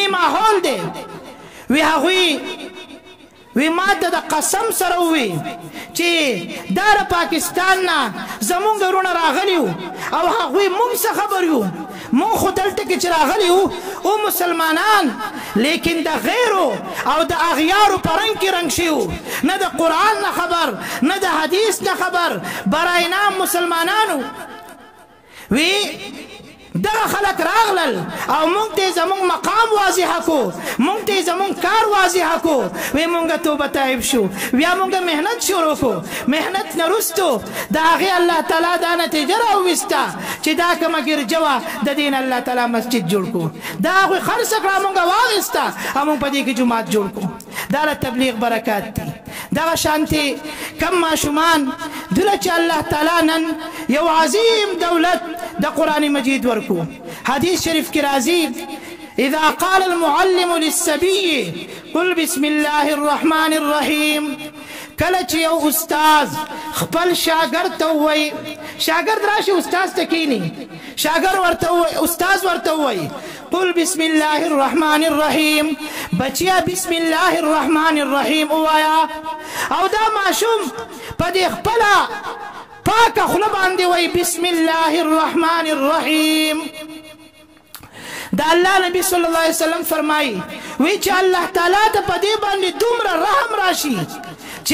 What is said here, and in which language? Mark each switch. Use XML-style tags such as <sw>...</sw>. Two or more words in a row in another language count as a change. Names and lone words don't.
<ps>ماحول دی وی هغوی وی ما ته د قسم سره ووی چې دا د پاکستان نه زمونږ وروڼه راغلي وو او هغوی مونږ څه خبر یو مونږ خو دلته کې چې راغلي وو او مسلمانان لیکن د غیرو او د اغیارو په رنګ کې رنګ شوي نه د قرآن نه خبر نه د حدیث نه خبر</ps> <ur>برای نام</ur> <ps>مسلمانانو وی دغه خلک راغلل او مونږ ته زمونږ مقام واضح کو مونږ ته زمونږ کار واضح کو وی مونږ توبه طیب شو بیا مونږ مهنت شروع کو مهنت نه وروستو د هغې الله تعالی دا نتیجه راوویسته چې دا کومه ګرجه وه د دې نه الله تعالی مسجد جوړ کو دا هغوی خرڅه کړه مونږ واخیسته او مونږ په دې کې جومات جوړ کو دا د تبلیغ برکات دي دغه شانتې کم ماشومان دله چې الله تعالی نن یو عظیم دولت د قرآن مجید ورکو حدیث شریف کی راضی</ps> <ar>اذا قال المعلم للسبي قل بسم الله الرحمن الرحيم</ar> <ps>کله چې یو استاد خپل شاګرد ته وایي شاګرد راشي استاد ته کینی شاګرد ورته وایي استاد ورته وایي</ps> <ar>قل بسم الله الرحمن الرحيم</ar> <ps>بچیا</ps> <ar>بسم الله الرحمن الرحيم</ar> <ps>وایا او دا ماشوم په دې خپله پاکه خوله باندې وایي</ps> <ar>بسم الله الرحمن الرحیم</ar> <ps>دا الله نبی</ps> <ar>صلی الله علیه وسلم</ar> <ps>فرمایي وی چې الله تعالی ته په دې باندې دومره رحم راشي چې</ps>